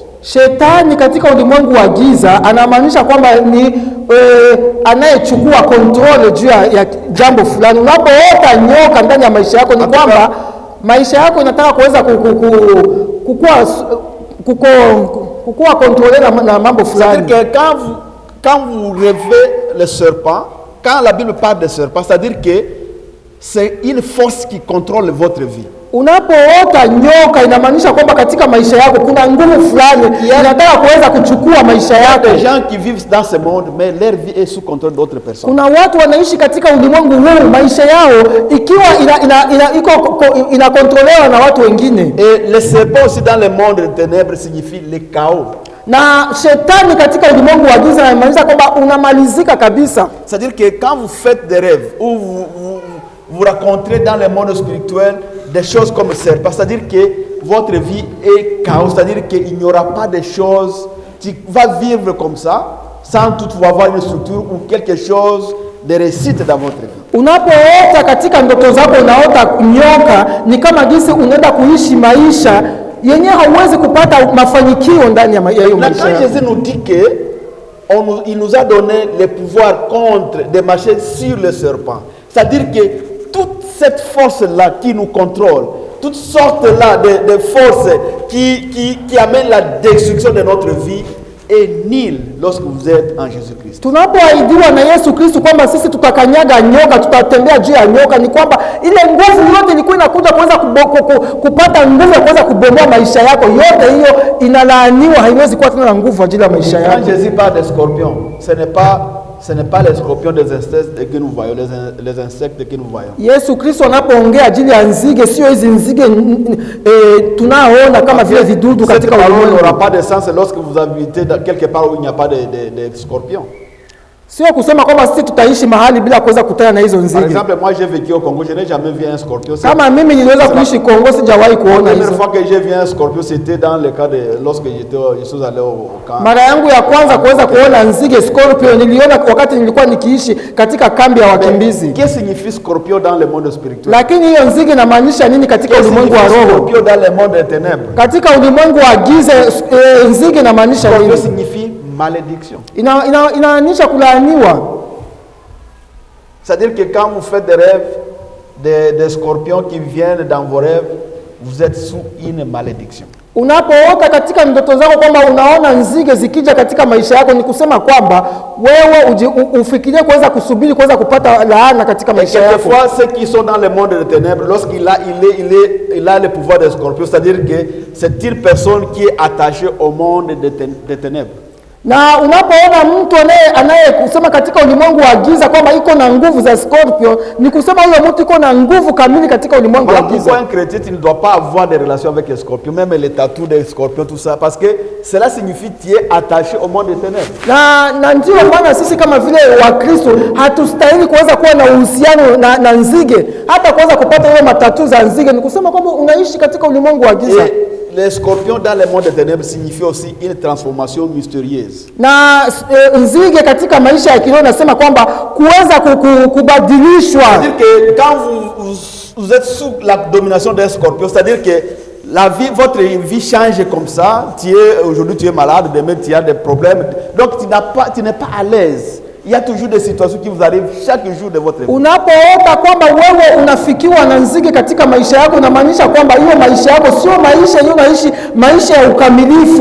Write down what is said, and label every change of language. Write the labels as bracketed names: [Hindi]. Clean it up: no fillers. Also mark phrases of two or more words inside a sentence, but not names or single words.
[Swahili] Shetani katika ulimwengu wa giza anamaanisha kwamba ni anayechukua kontrole juu ya jambo fulani. Unapoota nyoka ndani ya maisha yako, ni kwamba maisha yako inataka kuweza kukua kontrole na mambo fulani. [French] C'est-à-dire que quand vous rêvez le serpent, quand la Bible parle de serpent, c'est-à-dire que c'est une force qui contrôle votre vie. [Swahili] Unapoota nyoka inamaanisha kwamba katika maisha yako kuna nguvu fulani inataka kuweza kuchukua maisha yako. [French] Les gens qui vivent dans ce monde, mais leur vie est sous contrôle d'autres personnes. [Swahili] Kuna watu wanaishi katika ulimwengu huu, maisha yao ikiwa inakontrolewa na watu wengine. [French] Et le serpent aussi dans le monde des ténèbres signifie le chaos. [Swahili] Na shetani katika ulimwengu wa giza inamaanisha kwamba unamalizika kabisa. [French] C'est-à-dire que quand vous faites des rêves ou vous rencontrez dans le monde spirituel des choses comme serpent, c'est-à-dire que votre vie est chaos, c'est-à-dire qu'il n'y aura pas de choses, tu vas vivre comme ça, sans toutefois avoir une structure ou quelque chose de réussite dans votre vie. [Swahili] Unapoota katika ndoto zako unaota nyoka, ni kama jinsi unaenda kuishi maisha yenye hauwezi kupata mafanikio ndani ya hiyo maisha. [French] Quand Jésus nous dit que il nous a donné le pouvoir de marcher sur le serpent, c'est-à-dire que toute cette force-là qui nous contrôle, toutes sortes-là de forces qui amènent la destruction de notre vie est nulle lorsque vous êtes en Jésus-Christ. [Swahili] Tunapoahidiwa na Yesu Kristo kwamba sisi tutakanyaga nyoka, tutatembea juu ya nyoka, ni kwamba ile nguvu yote ilikuwa inakuja kuweza kupata nguvu ya kuweza kubomoa maisha yako, yote hiyo inalaaniwa, haiwezi kuwa tena na nguvu ajili ya maisha yako. [French] Quand Jésus parle des scorpions, ce n'est pas les scorpions des insectes que nous voyons, les insectes que nous voyons. [Swahili] Yesu Kristo anapoongea ajili ya nzige, sio hizi nzige tunaoona kama vile vidudu [French] Cette [Swahili] katika [French] parole [Swahili] ulimwengu. [French] n'aura pas de sens lorsque vous habitez quelque part où il n'y a pas de scorpions. [Swahili] Sio kusema kwamba sisi tutaishi mahali bila kuweza kukutana na hizo [French] Par [Swahili] nzige. [French] exemple, moi j'ai vécu au Congo, je n'ai jamais vu un scorpion. [Swahili] Kama mimi niliweza kuishi Kongo, sijawahi [French] La [Swahili] kuona [French] première [Swahili] hizo. [French] fois que j'ai vu un scorpion, c'était dans le cas de lorsque je suis allé au camp. [Swahili] Mara yangu ya kwanza kuweza kuona nzige scorpion niliona wakati nilikuwa nikiishi katika kambi ya wakimbizi. [French] Qu'est-ce que signifie scorpion dans le monde spirituel? [Swahili] Lakini hiyo nzige inamaanisha nini katika [French] Qu'est-ce que [Swahili] ulimwengu wa [French] signifie [Swahili] roho? [French] scorpion dans le monde des ténèbres? [Swahili] Katika ulimwengu wa giza nzige inamaanisha [French] Scorpion [Swahili] nini? [French] signifie malédiction. [Swahili] Inamaanisha kulaaniwa. [French] C'est-à-dire que quand vous faites des rêves, des scorpions qui viennent dans vos rêves, vous êtes sous une malédiction. [Swahili] Unapoota katika ndoto zako kwamba unaona nzige zikija katika maisha yako, ni kusema kwamba wewe ufikirie kuweza kusubiri kuweza kupata laana katika [French] Et [Swahili] maisha yako. [French] quelquefois, ceux qui sont dans le monde des ténèbres, lorsqu'il a le pouvoir des scorpions, c'est-à-dire que c'est une personne qui est attachée au monde des ténèbres. [Swahili] Na unapoona mtu anayekusema katika ulimwengu wa giza kwamba iko na nguvu za scorpion, ni kusema huyo mtu iko na nguvu kamili katika ulimwengu wa [French] Voilà pourquoi [Swahili] giza. [French] un chrétien, tu ne dois pas avoir des relations avec les scorpions, même les tatous des scorpions, tout ça, parce que cela signifie que tu es attaché au monde des ténèbres. [Swahili] Na ndio maana sisi kama vile Wakristo hatustahili kuweza kuwa na uhusiano na nzige, hata kuweza kupata hiyo matatu za nzige, ni kusema kwamba unaishi katika ulimwengu wa giza. [French] Et les scorpions dans le monde des ténèbres signifient aussi une transformation mystérieuse. [Swahili] Na nzige katika maisha ya kiroho nasema kwamba kuweza kubadilishwa. [French] C'est-à-dire que quand vous êtes sous la domination d'un scorpion, c'est-à-dire que votre vie change comme ça. Aujourd'hui tu es malade, demain tu as des problèmes. Donc tu n'es pas à l'aise. Il y a toujours des situations qui vous arrivent chaque jour de votre vie. [Swahili] Unapoota kwamba wewe unafikiwa na nzige katika maisha yako, inamaanisha kwamba hiyo maisha yako sio maisha hiyo maisha ya ukamilifu.